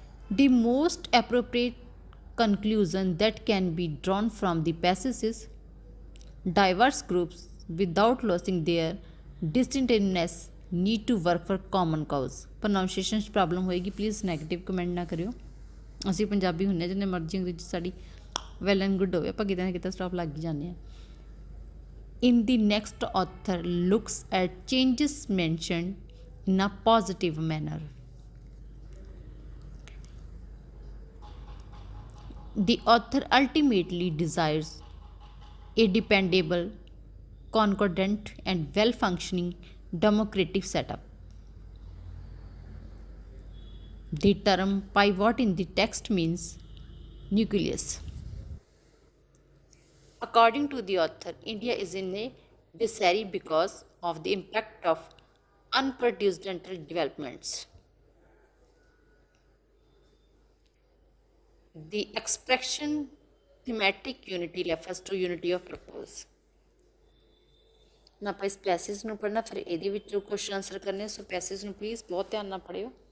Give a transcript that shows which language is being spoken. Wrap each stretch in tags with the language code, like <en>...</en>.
<en>The most appropriate conclusion that can be drawn from the passage is diverse groups, without losing their distinctiveness, need to work for common cause.</en> <pa>Pronunciation 'ਚ problem ਹੋਏਗੀ, please negative comment ਨਾ ਕਰਿਓ। ਅਸੀਂ ਪੰਜਾਬੀ ਹੁੰਦੇ ਜਿੰਨੇ ਮਰਜ਼ੀ ਅੰਗਰੇਜ਼ੀ ਸਾਡੀ well and good ਹੋਵੇ, ਆਪਾਂ ਕਿਤੇ ਨਾ ਕਿਤੇ ਸਟਾਪ ਲੱਗ ਹੀ ਜਾਂਦੇ ਹਾਂ।</pa> <en>In the next, author looks at changes mentioned in a positive manner. The author ultimately desires a dependable, concordant, and well functioning democratic setup. The term pivot in the text means nucleus. According to the author, India is in a disarray because of the impact of unprecedented developments. The expression thematic unity refers to unity of purpose.</en> <pa>ਨਾ ਆਪਾਂ ਇਸ passage ਨੂੰ ਪੜ੍ਹਨਾ, ਫਿਰ ਇਹਦੇ ਵਿੱਚੋਂ question answer ਕਰਨੇ। ਸੋ passage ਨੂੰ ਪਲੀਜ਼ ਬਹੁਤ ਧਿਆਨ ਨਾਲ ਪੜ੍ਹਿਓ।</pa>